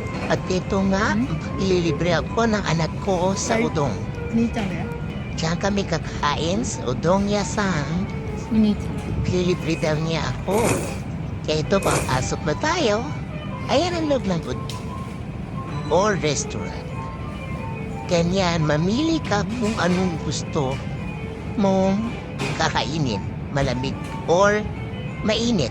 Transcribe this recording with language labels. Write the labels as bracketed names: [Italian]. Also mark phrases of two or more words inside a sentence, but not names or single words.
[Filipino] At ito nga, ililibre ako ng anak ko sa udong. [Japanese] 兄ちゃんだよ。 [Filipino] Diyan kami kakain sa [Japanese] うどん屋さん. お兄ちゃん。 [Filipino] Ililibre daw niya ako. Kaya ito, papasok na tayo. Ayan ang loob ng udong. [English] Or restaurant. [Filipino] Ganyan, mamili ka kung anong gusto mong kakainin. Malamig or mainit.